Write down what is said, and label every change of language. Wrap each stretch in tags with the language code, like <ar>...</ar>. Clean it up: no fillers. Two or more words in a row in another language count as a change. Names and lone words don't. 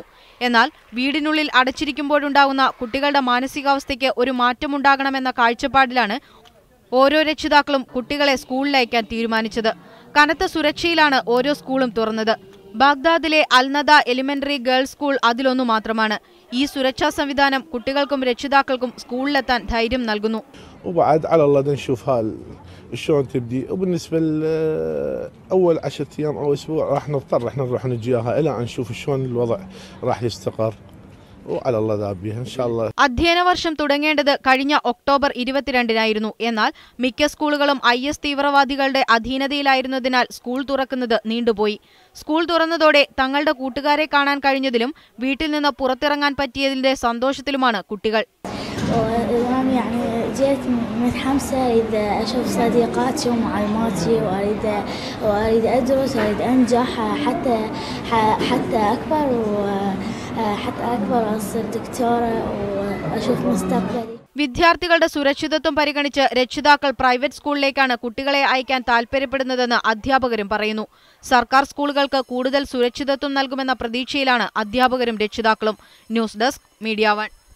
<ml>എന്നാൽ വീടിനുള്ളിൽ അടച്ചിരിക്കുമ്പോഴുണ്ടാകുന്ന കുട്ടികളുടെ മാനസികാവസ്ഥയ്ക്ക് ഒരു മാറ്റമുണ്ടാകണമെന്ന കാഴ്ചപ്പാടിലാണ് ഓരോ രക്ഷിതാക്കളും കുട്ടികളെ സ്കൂളിലയക്കാൻ തീരുമാനിച്ചത്. കനത്ത സുരക്ഷയിലാണ് ഓരോ സ്കൂളും തുറന്നത്. ബാഗ്ദാദിലെ അൽനദ എലിമെന്ററി ഗേൾസ് സ്കൂൾ അതിലൊന്നു മാത്രമാണ്. ഈ സുരക്ഷാ സംവിധാനം കുട്ടികൾക്കും രക്ഷിതാക്കൾക്കും സ്കൂളിലെത്താൻ ധൈര്യം നൽകുന്നു.</ml> <ar>شلون تبدي وبالنسبه لاول 10 ايام او اسبوع راح نضطر احنا نروح نجيها الى ان نشوف شلون الوضع راح يستقر وعلى الله ذابيها ان شاء الله.</ar> <ml>അധ്യയന വർഷം തുടങ്ങേണ്ടത് കഴിഞ്ഞ ഒക്ടോബർ 22-നായിരുന്നു. എന്നാൽ മിക്ക സ്കൂളുകളും IS തീവ്രവാദികളുടെ അധീനതയിലായിരുന്നതിനാൽ സ്കൂൾ തുറക്കുന്നത് നീണ്ടുപോയി. സ്കൂൾ തുറന്നതോടെ തങ്ങളുടെ കൂട്ടുകാരെ കാണാൻ കഴിഞ്ഞതിലും വീട്ടിൽ നിന്ന് പുറത്തിറങ്ങാൻ പറ്റിയതിന്റെ സന്തോഷത്തിലുമാണ് കുട്ടികൾ.</ml> <ar>جيت متحمسة أريد أشوف صديقاتي ومعلماتي وأريد أدرس وأريد أنجح حتى أكبر وأصير دكتورة وأشوف مستقبلي.</ar> <ml>വിദ്യാർത്ഥികളുടെ സുരക്ഷിതത്വം പരിഗണിച്ച് രക്ഷിതാക്കൾ പ്രൈവറ്റ് സ്കൂളിലേക്കാണ് കുട്ടികളെ അയക്കാൻ താൽപര്യപ്പെടുന്നതെന്ന് അധ്യാപകരും പറയുന്നു. സർക്കാർ സ്കൂളുകൾക്ക് കൂടുതൽ സുരക്ഷിതത്വം നൽകുമെന്ന പ്രതീക്ഷയിലാണ് അധ്യാപകരും രക്ഷിതാക്കളും. ന്യൂസ് ഡെസ്ക്, മീഡിയ 1.</ml>